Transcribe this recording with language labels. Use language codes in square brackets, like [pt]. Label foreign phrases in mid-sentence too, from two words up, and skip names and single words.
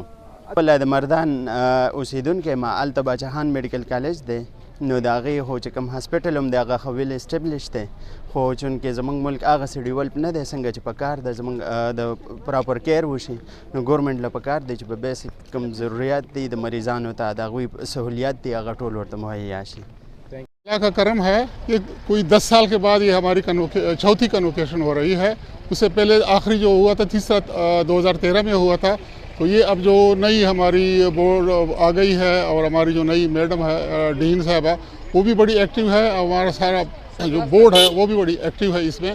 [ps] خپله د مردان اوسیدونکی یم. هلته باچاخان میډیکل کالج دی، نو د هغې خو چې کوم هاسپټل هم دی هغه خو [en] well established [ps] دی، خو چونکې زموږ ملک هغسې ډیولپ نه دی څنګه چې په کار ده زموږ د [en] proper care [ps] وشي. نو ګورنمنټ له پکار دی چې په بیسک کوم ضروریات دي د مریضانو ته د هغوی سہولیات دي هغه ټول ورته مهیا شي. [ur] اللہ کا کرم ہے کہ کوئی 10 سال کے بعد یہ ہماری چوتھی کنوکیشن ہو رہی ہے. اس سے پہلے آخری جو ہوا تھا تیسرا 2013 میں ہوا تھا. تو یہ اب جو نئی ہماری بورڈ آ گئی ہے اور ہماری جو نئی میڈم ہے ڈین صاحبہ وہ بھی بڑی ایکٹیو ہے اور ہمارا سارا جو بورڈ ہے وہ بھی بڑی ایکٹیو ہے اس میں.